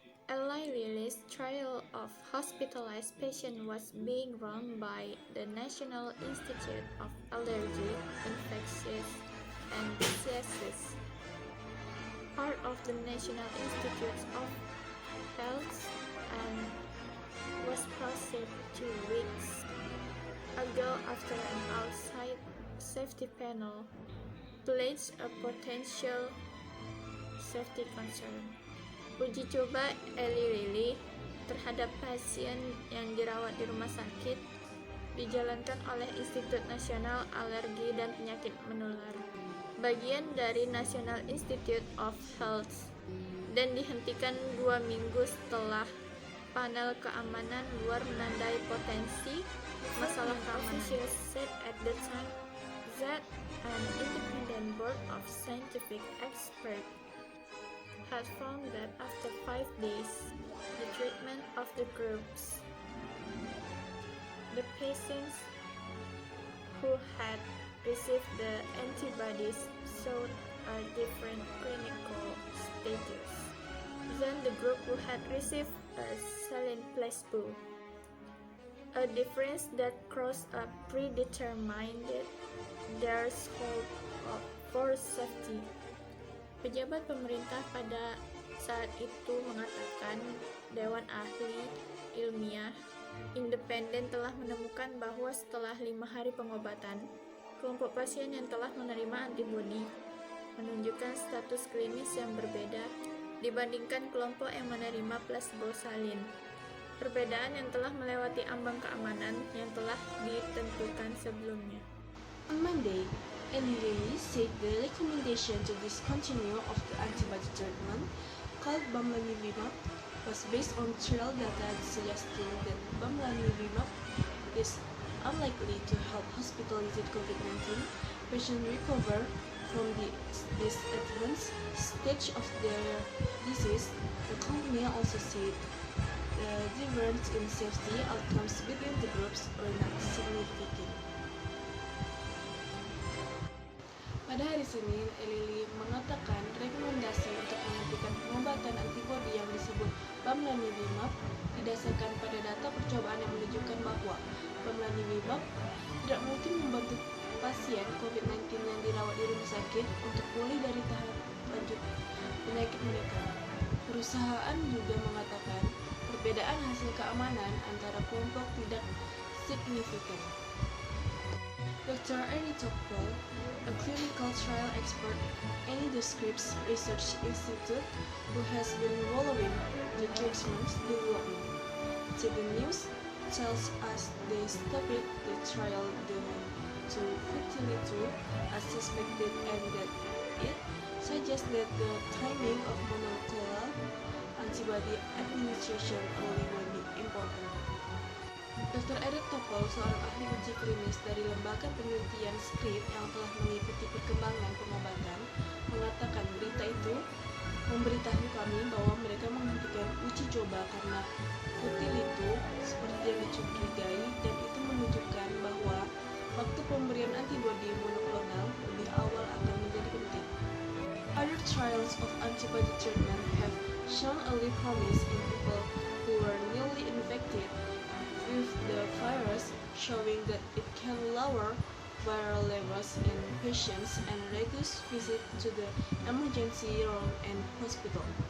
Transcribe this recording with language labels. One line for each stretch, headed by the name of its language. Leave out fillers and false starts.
English: Eli Lilly's trial of hospitalized patients was being run by the National Institute of Allergy, Infectious Diseases, part of the National Institutes of Health, and was paused 2 weeks ago after an outside safety panel pledged a potential safety concern.
Indonesian: Uji coba Eli Lilly terhadap pasien yang dirawat di rumah sakit dijalankan oleh Institut Nasional Alergi dan Penyakit Menular, bagian dari National Institute of Health, dan dihentikan 2 minggu setelah panel keamanan luar menandai potensi masalah keamanan.
English: Officials said at the time that an independent board of scientific experts had found that after 5 days, the treatment of the groups, the patients who had received the antibodies showed a different clinical status than the group who had received a saline placebo, a difference that crossed a predetermined threshold for safety.
Indonesian: Pejabat pemerintah pada saat itu mengatakan Dewan Ahli Ilmiah Independen telah menemukan bahwa setelah 5 hari pengobatan, kelompok pasien yang telah menerima antibodi menunjukkan status klinis yang berbeda dibandingkan kelompok yang menerima placebo salin. Perbedaan yang telah melewati ambang keamanan yang telah ditentukan sebelumnya.
English: On Monday, Eli Lilly said the recommendation to discontinue of the antibody treatment called bamlanivimab was based on trial data suggesting that bamlanivimab is unlikely to help hospitalized COVID-19 patients recover from this advanced stage of their disease. The company also said the difference in safety outcomes between the groups were not significant.
Indonesian: Pada hari Senin, Eli Lilly mengatakan rekomendasi untuk menghentikan pengobatan antibodi yang disebut bamlanivimab didasarkan pada data percobaan yang menunjukkan bahwa bamlanivimab tidak mungkin membantu pasien COVID-19 yang dirawat di rumah sakit untuk pulih dari tahap lanjut penyakit mereka. Perusahaan juga mengatakan perbedaan hasil keamanan antara kelompok tidak signifikan.
English: Dr. Annie Topol, a clinical trial expert in the Scripps Research Institute who has been following the treatment's development, to the news tells us they stopped the trial due to futility as suspected and that it suggests that the timing of monoclonal antibody administration early will be important. Dr.
Indonesian: Eric Topol, seorang ahli uji klinis dari lembaga penelitian Scripps yang telah mengikuti perkembangan pengobatan, mengatakan berita itu memberitahu kami bahwa mereka menghentikan uji coba karena futility seperti yang dicurigai, dan itu menunjukkan bahwa waktu pemberian antibodi monoklonal lebih awal akan menjadi penting.
English: Other trials of antibody treatment have shown early promise in people who were newly infected with the virus, showing that it can lower viral levels in patients and reduce visit to the emergency room and hospital.